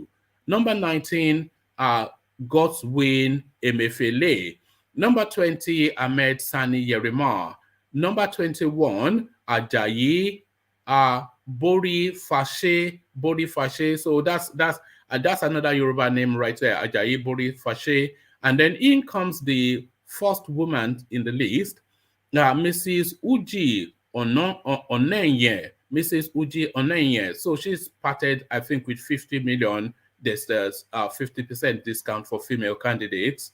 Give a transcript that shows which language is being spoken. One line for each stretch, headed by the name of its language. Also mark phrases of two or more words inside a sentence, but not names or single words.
English: Number 19, Godswin Emefiele. Number 20, Ahmed Sani Yerimna. Number 21, Ajayi Bori Fashe. So that's another Yoruba name right there, Ajayi Bori Fashe. And then in comes the first woman in the list, Mrs. Uji Onenye. Mrs. Uji Onenye. So she's parted, I think, with 50 million. There's 50% discount for female candidates.